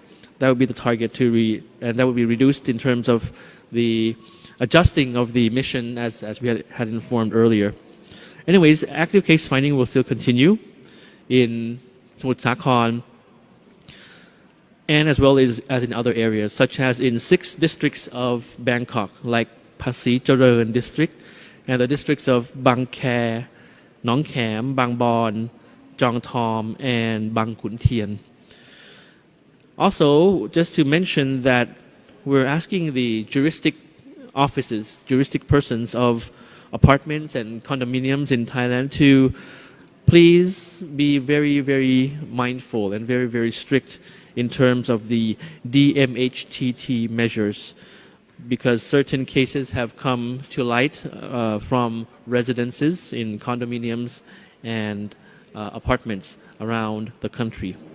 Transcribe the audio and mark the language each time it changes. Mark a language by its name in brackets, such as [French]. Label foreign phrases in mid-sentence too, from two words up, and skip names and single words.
[English] That would be the target and that would be reduced in terms of the adjusting of the mission as we had informed earlier. Anyways, active case finding will still continue in Samut Sakhon and as well as in other areas, such as in 6 districts of Bangkok, like Pasir Jalern district, and the districts of Bang Khae, Nong Kham, Bang Bon, Jong Thom, and Bang Khun Tien. Also, just to mention that we're asking the juristic offices, juristic persons of apartments and condominiums in Thailand to please be very, very mindful and very, very strict in terms of the DMHTT measures, because certain cases have come to light from residences in condominiums and apartments around the country.